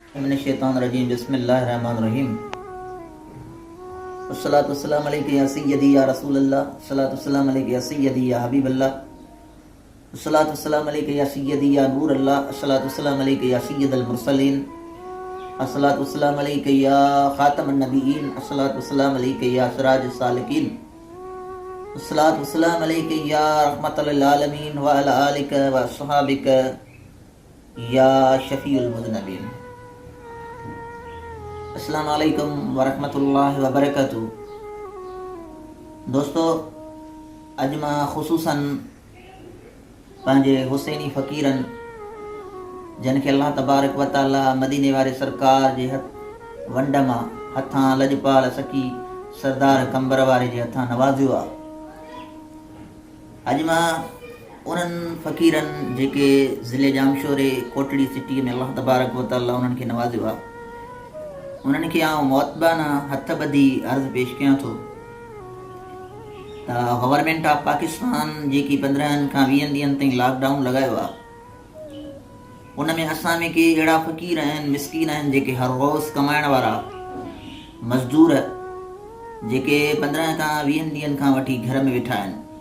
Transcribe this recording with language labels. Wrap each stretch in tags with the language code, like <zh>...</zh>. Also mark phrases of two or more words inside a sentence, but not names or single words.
<ar>من الشيطان الرجيم بسم الله الرحمن الرحيم. الصلاة والسلام عليك يا سيدي يا رسول الله، الصلاة والسلام عليك يا سيدي يا حبيب الله، الصلاة والسلام عليك يا سيدي يا نور الله، الصلاة والسلام عليك يا سيد المرسلين، الصلاة والسلام عليك يا خاتم النبيين، الصلاة والسلام عليك يا سراج السالكين، الصلاة والسلام عليك يا رحمة للعالمين وعلى آلك وأصحابك يا شفيع المذنبين. السلام عليكم ورحمة الله وبركاته.</ar> <sd>दोस्तों, अॼु मां ख़ुसूसन पंहिंजे हुसैनी फ़क़ीरनि जिन खे</sd> <ar>الله تبارك وتعالى</ar> <sd>मदीने वारे सरकार जे वंड मां हथां लॼपाल सखी सरदार कंबर वारे जे हथां नवाज़ियो आहे। अॼु मां उन्हनि फ़क़ीरनि जेके ज़िले जामशोरे कोटड़ी सिटीअ में</sd> <ar>الله تبارك وتعالى</ar> <sd>उन्हनि खे नवाज़ियो आहे, उन्हनि खे आउं मुअतबाना हथ ॿधी अर्ज़ु पेश कयां थो त</sd> <en>Government of Pakistan</en> <sd>जेकी 15 खां 20 ॾींहंनि ताईं लॉकडाउन लॻायो आहे, उन में असां में के अहिड़ा फ़क़ीर आहिनि, मिसकीन आहिनि, जेके हर रोज़ कमाइण वारा मज़दूर जेके 15 खां 20 ॾींहंनि खां वठी घर में वेठा आहिनि।</sd>